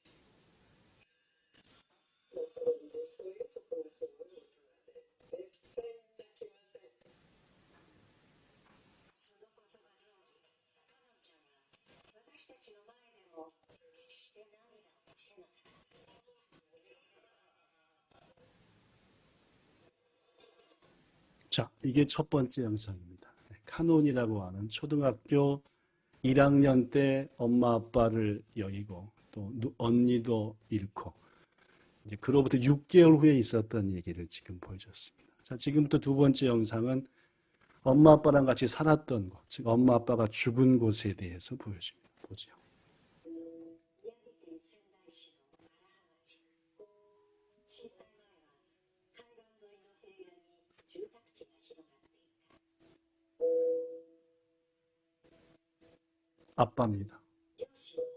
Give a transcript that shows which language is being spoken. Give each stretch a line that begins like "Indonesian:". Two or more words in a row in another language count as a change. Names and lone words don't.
Japanese: だからね、そういうところがすごい大人で、絶対に泣きません。その言葉通り、かのんちゃんは私たちの前でも決して涙を見せなかった。
Korean: 자, 이게 첫 번째 영상입니다. 카논이라고 하는 초등학교 1학년 때 엄마 아빠를 여의고 또 언니도 잃고 이제 그로부터 6개월 후에 있었던 얘기를 지금 보여줬습니다. 자, 지금부터 두 번째 영상은 엄마 아빠랑 같이 살았던 곳, 즉 엄마 아빠가 죽은 곳에 대해서 보여줍니다. 보죠.
Japanese: 宮城県仙台市の荒浜地区。震災前は海岸沿いの平野に住宅地が広がっていた。
Korean: 아빠입니다.
Japanese: 両親は